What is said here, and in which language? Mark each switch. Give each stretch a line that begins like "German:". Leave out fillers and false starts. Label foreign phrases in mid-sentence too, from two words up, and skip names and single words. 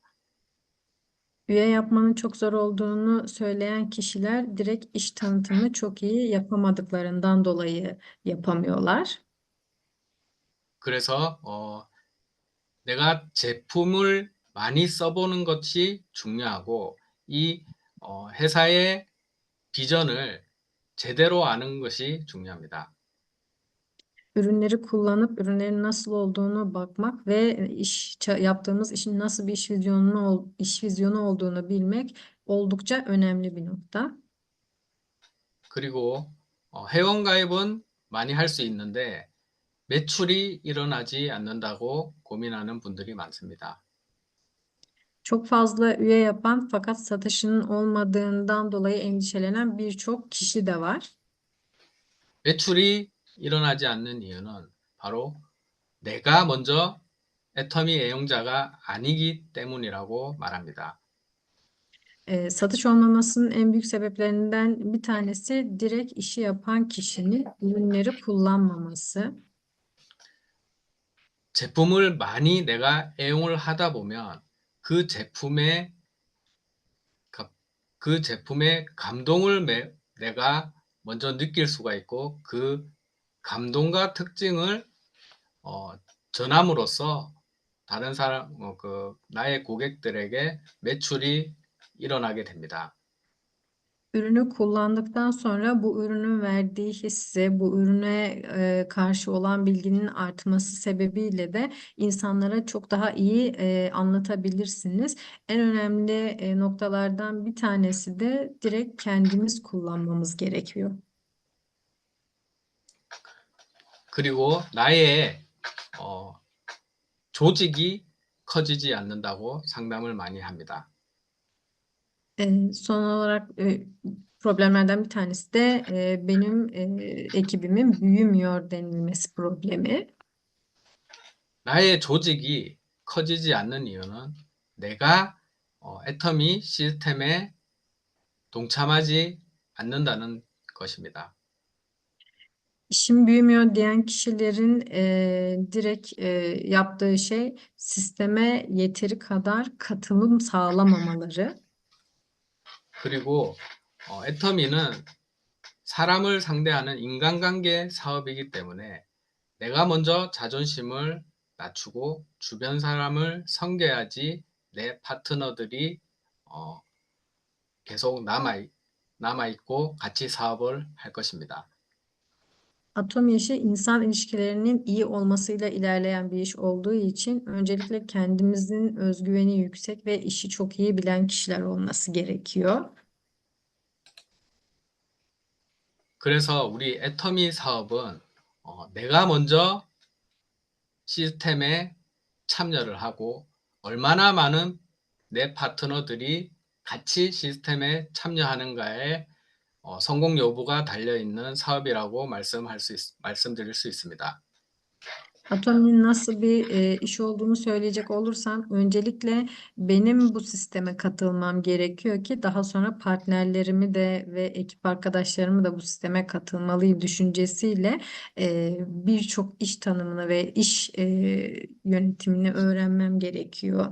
Turkish: Üye yapmanın çok zor olduğunu söyleyen kişiler direkt iş tanıtımını çok iyi yapamadıklarından dolayı yapamıyorlar.
Korean: 그래서 내가 제품을 많이 써보는 것이 중요하고 이 회사의 비전을 제대로 아는 것이 중요합니다.
Turkish: Ürünleri kullanıp ürünlerin nasıl olduğunu bakmak ve yaptığımız işin nasıl bir iş vizyonu olduğunu bilmek oldukça önemli bir nokta.
Korean: 그리고 회원가입은 많이 할 수 있는데 매출이 일어나지 않는다고 고민하는 분들이 많습니다.
Turkish: Çok fazla üye yapan fakat satışının olmadığından dolayı endişelenen birçok kişi de var.
Korean: 매출이 일어나지 않는 이유는 바로 내가 먼저 애터미 애용자가 아니기 때문이라고 말합니다.
Turkish: Satış olmamasının en büyük sebeplerinden bir tanesi direkt işi yapan kişinin ürünleri kullanmaması.
Korean: 제품을 많이 내가 애용을 하다 보면 그 제품의 감동을 내가 먼저 느낄 수가 있고 그 감동과 특징을 전함으로써 다른 사람, 나의 고객들에게 매출이 일어나게 됩니다.
Turkish: Ürünü kullandıktan sonra bu ürünün verdiği hissi, bu ürüne karşı olan bilginin artması sebebiyle de insanlara çok daha iyi anlatabilirsiniz. En önemli noktalardan bir tanesi de direkt kendimiz kullanmamız gerekiyor.
Korean: 그리고 나의 조직이 커지지 않는다고 상담을 많이 합니다.
Turkish: Son olarak problemlerden bir tanesi de benim ekibimin büyümüyor denilmesi problemi.
Korean: 나의 조직이 커지지 않는 이유는 내가 애터미 시스템에 동참하지 않는다는 것입니다.
Turkish: İşim büyümüyor diyen kişilerin direkt yaptığı şey sisteme yeteri kadar katılım sağlamamaları.
Korean: 그리고 애터미는 사람을 상대하는 인간관계 사업이기 때문에 내가 먼저 자존심을 낮추고 주변 사람을 섬겨야지 내 파트너들이 계속 남아있고 같이 sahab을 할 것입니다.
Turkish: Atom işi insan ilişkilerinin iyi olmasıyla ilerleyen bir iş olduğu için öncelikle kendimizin özgüveni yüksek ve işi çok iyi bilen kişiler olması gerekiyor.
Korean: 그래서 우리 애터미 사업은 내가 먼저 시스템에 참여를 하고 얼마나 많은 내 파트너들이 같이 시스템에 참여하는가에 성공 여부가 달려있는 사업이라고 말씀드릴 수 있습니다.
Turkish: Atom'un nasıl bir iş olduğunu söyleyecek olursam öncelikle benim bu sisteme katılmam gerekiyor ki daha sonra partnerlerimi de ve ekip arkadaşlarımı da bu sisteme katılmalıyım düşüncesiyle birçok iş tanımını ve iş yönetimini öğrenmem gerekiyor.